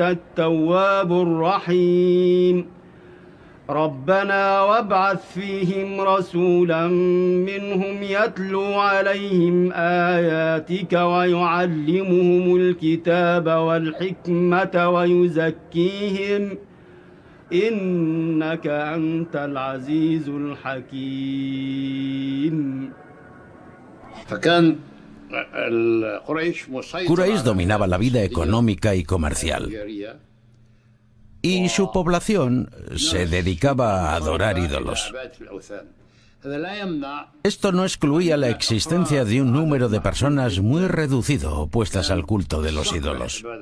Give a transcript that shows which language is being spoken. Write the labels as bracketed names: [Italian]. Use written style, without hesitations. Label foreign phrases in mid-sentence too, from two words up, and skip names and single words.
[Arabic] التواب الرحيم ربنا وابعث فيهم رسولا منهم يتلو عليهم آياتك ويعلمهم الكتاب والحكمة ويزكيهم إنك أنت العزيز الحكيم. [Spanish] Quraysh dominaba la vida económica y comercial. Y su población se dedicaba a adorar ídolos. Esto no excluía la existencia de un número de personas muy reducido opuestas al culto de los ídolos.